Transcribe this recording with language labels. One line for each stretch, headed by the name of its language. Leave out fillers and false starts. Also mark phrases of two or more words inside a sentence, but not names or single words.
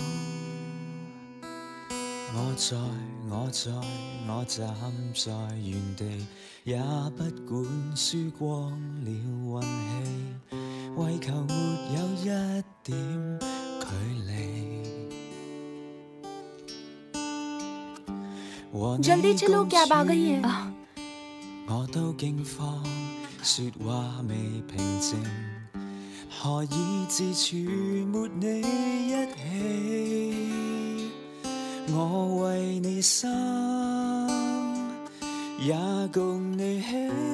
Cantonese: 我站在原地，也不管輸光了運氣，為求沒有一點距離。和你
Hindi: जल्दी चलो
Cantonese: 共
Hindi: कैब आ गई
Cantonese: 處
Hindi: है
Cantonese: 我都驚慌，說話未平靜，何以自處沒你一起？我為你生，也共你喜。